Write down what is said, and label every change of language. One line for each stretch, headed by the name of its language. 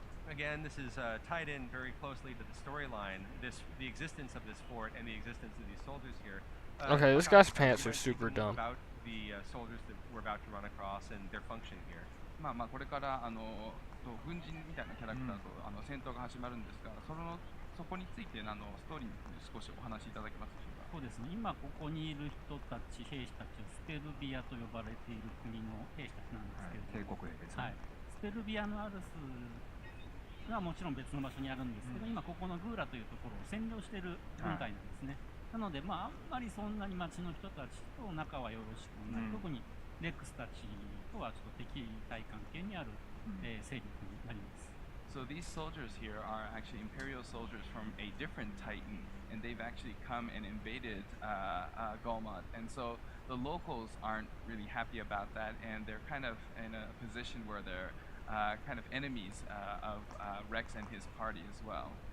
English: Again, this is tied in very closely to the storyline. The existence of this fort and the existence of these soldiers here. Okay, this guy's pants are super dumb. About the soldiers that we're about to run across and their function here.
Japanese: これから軍人みたいなキャラクターと戦闘が始まるんですが、そこについてストーリーに少しお話しいただけますでしょうか。そうですね。今ここにいる人たち、兵士たちはスペルビアと呼ばれている国の兵士たちなんですけれども、帝国兵ですね。はい。スペルビアのアルスはもちろん別の場所にあるんですけど、今ここのグーラというところを占領している軍隊なんですね。なので、あんまりそんなに町の人たちと仲はよろしくない。特にレックスたちとはちょっと敵対関係にある、勢力になります。
English: So these soldiers here are actually Imperial soldiers from a different Titan, and they've actually come and invaded Golmod. And so the locals aren't really happy about that, and they're kind of in a position where they're kind of enemies of Rex and his party as well.